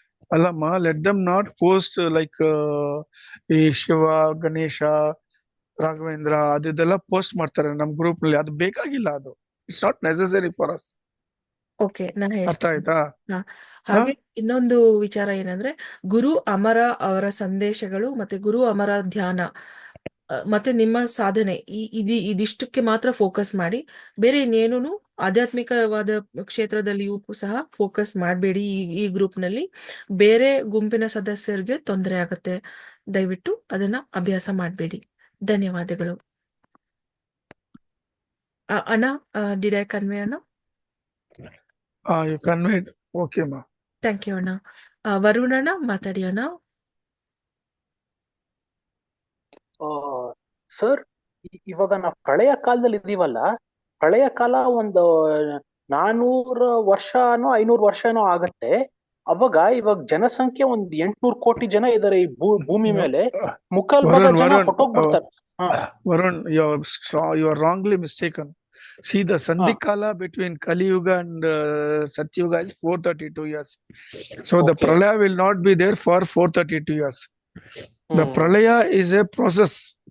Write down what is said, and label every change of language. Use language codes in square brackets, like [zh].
[kn] ಅಲ್ಲಮ್ಮ, [en] let them not post like Shiva, Ganesha, [kn] Raghavendra ಅದೆಲ್ಲ post ಮಾಡ್ತಾರೆ ನಮ್ ಗ್ರೂಪ್ ನಲ್ಲಿ. ಅದು ಬೇಕಾಗಿಲ್ಲ, ಅದು [en] It's not necessary for us. [kn] Okay, ನಾನು ಅರ್ಥ ಹೇಳ್ತೀನಿ. ಆಯ್ತಾ? ಹಾ, ಹಾ ಹಾಗೆ ಇನ್ನೊಂದು ವಿಚಾರ ಏನಂದ್ರೆ, ಗುರು ಅಮರ ಅವರ ಸಂದೇಶಗಳು ಮತ್ತೆ ಗುರು ಅಮರ ಧ್ಯಾನ, ಮತ್ತೆ ನಿಮ್ಮ ಸಾಧನೆ, ಇದಿಷ್ಟಕ್ಕೆ ಮಾತ್ರ ಫೋಕಸ್ ಮಾಡಿ. ಬೇರೆ ಇನ್ನೇನು ಆಧ್ಯಾತ್ಮಿಕವಾದ ಕ್ಷೇತ್ರದಲ್ಲಿಯೂ ಸಹ ಫೋಕಸ್ ಮಾಡಬೇಡಿ. ಈ ಗ್ರೂಪ್ ನಲ್ಲಿ ಬೇರೆ ಗುಂಪಿನ ಸದಸ್ಯರಿಗೆ ತೊಂದರೆ ಆಗುತ್ತೆ. ದಯವಿಟ್ಟು ಅದನ್ನ ಅಭ್ಯಾಸ ಮಾಡಬೇಡಿ. ಧನ್ಯವಾದಗಳು. [en] ಅಣ್ಣ, did I convey ಅಣ್ಣ? You conveyed. Okay ಮಾ. Thank you [kn] ಅಣ್ಣ. ವರುಣ್ ಅಣ್ಣ ಮಾತಾಡಿ ಅಣ್ಣ. ಸರ್, ಇವಾಗ ನಾವು ಪ್ರಳಯ ಕಾಲದಲ್ಲಿ ಇದೀವಲ್ಲ, ಪ್ರಳಯ ಕಾಲ ಒಂದು 400 ವರ್ಷನೋ 500 ವರ್ಷನೋ ಆಗತ್ತೆ. ಇವಾಗ ಜನಸಂಖ್ಯೆ ಒಂದ್ 800 ಕೋಟಿ ಜನ ಇದಾರೆ ಈ ಭೂಮಿ ಮೇಲೆ. ಮುಕ್ಕಾಲ್ ಭಾಗ ಜನ ಹೊಟ್ಟೋಗ್ಬಿಡ್ತಾರೆ. [en] Varun, you are wrongly mistaken. See, the Sandhikala between Kali Yuga and Satyuga is 432 years. So the Okay. Pralaya will not be there for 432 years. The Pralaya is a process.